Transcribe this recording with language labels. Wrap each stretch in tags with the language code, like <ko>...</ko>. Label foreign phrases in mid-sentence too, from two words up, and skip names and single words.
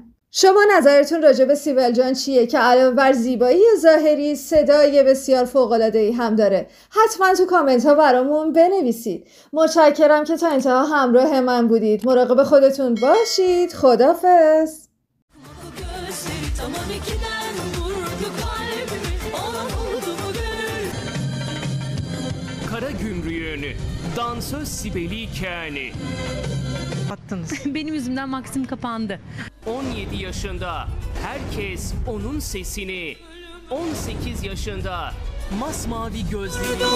<fa>شما نظرتون راجع به سیبل جان چیه که علاوه بر زیبایی ظاهری صدای بسیار فوق‌العاده‌ای هم داره؟ حتما تو کامنت ها برامون بنویسید. متشکرم که تا انتها همراه من بودید. مراقب خودتون باشید. خداحافظ.</fa> <tr>Karagümrük'ünü, dansöz Sibel'i Keani. Kapattınız. Benim yüzümden Maxim kapandı. 17 yaşında herkes onun sesini, 18 yaşında masmavi gözlerini</tr>